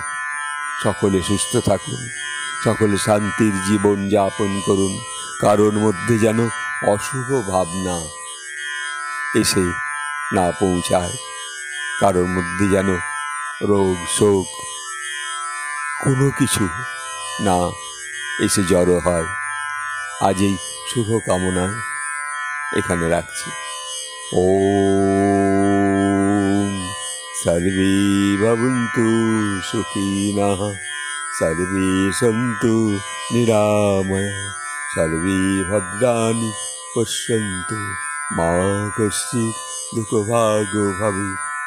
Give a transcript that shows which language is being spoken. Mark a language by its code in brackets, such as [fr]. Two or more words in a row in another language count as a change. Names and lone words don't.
[bn] সকলে সুস্থ থাকুন, সকলে শান্তির জীবন যাপন করুন, কারোর মধ্যে যেন অশুভ ভাবনা এসে না পৌঁছায়, কারোর মধ্যে যেন রোগ শোক কোনো কিছু না এসে জড়ো হয়। আজ এই শুভ কামনায় এখানে রাখছি। [sa] ওম সর্বে ভবন্তু সুখিনঃ, সর্বে সন্তু নিরাময়া, সর্বে ভদ্রাণি পশ্যন্তু, মা কশ্চিৎ দুঃখভাগো ভবেৎ।